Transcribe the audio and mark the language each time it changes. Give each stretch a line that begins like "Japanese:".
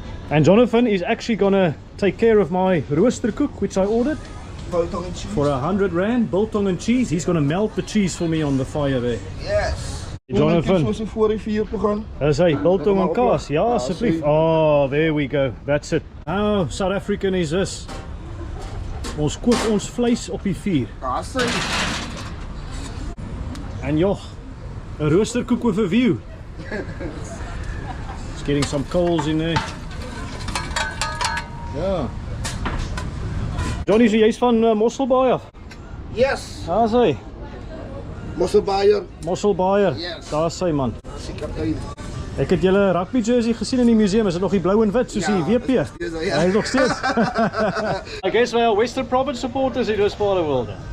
English: And Jonathan is actually gonna take care of my roosterkoek, which I ordered for 100 rand, biltong and cheese. He's gonna melt the cheese for me on the fire there. Yes.
Afrikaans: Jonathan, as hy biltong en kaas. Ja, asseblief.
English: Oh, there we go. That's it. How South African is this?
Afrikaans: Ons kook ons vleis op die vuur.
English: And joh, a roosterkoek with a view. Just getting some coals in there.
Afrikaans: Ja. Johnny, so jy's van Mosselbaai af?
English: Yes.
Afrikaans: Daar is hy. Mosselbaaier. Mosselbaaier.
English: Yes.
Afrikaans: Daar is hy, man. Ek het julle rugby jersey gesien in die museum. Is dit nog die blou en wit soos die WP? Hy is nog steeds.
English: I guess we are Western Province supporters in this part of the world.